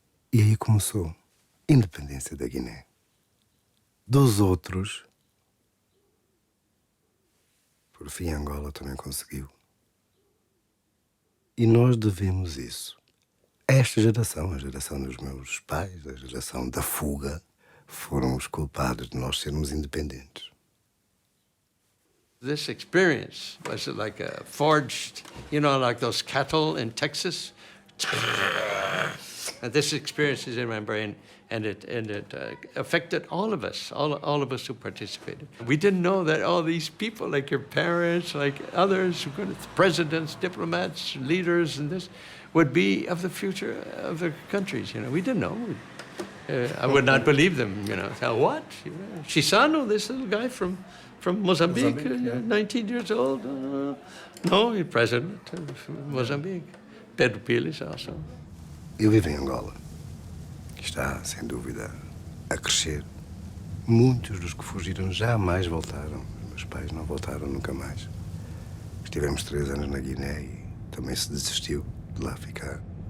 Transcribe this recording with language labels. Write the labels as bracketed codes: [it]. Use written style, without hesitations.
[pt] E aí começou a independência da Guiné. Dos outros, por fim, Angola também conseguiu. E nós devemos isso. Esta geração, a geração dos meus pais, a geração da fuga, foram os culpados de nós sermos independentes. [en] This experience was like a forged, like those cattle in Texas. And this experience is in my brain, and it affected all of us, all of us who participated. We didn't know that all these people, like your parents, like others, presidents, diplomats, leaders, and this, would be of the future of their countries. We didn't know. I would not believe them. What? Chissano, this little guy from Mozambique, 19 years old. No, he's president of Mozambique. Pedro Pires also. [pt] Eu vivo em Angola, que está, sem dúvida, a crescer. Muitos dos que fugiram jamais voltaram. Meus pais não voltaram nunca mais. Estivemos 3 anos na Guiné e também se desistiu de lá ficar.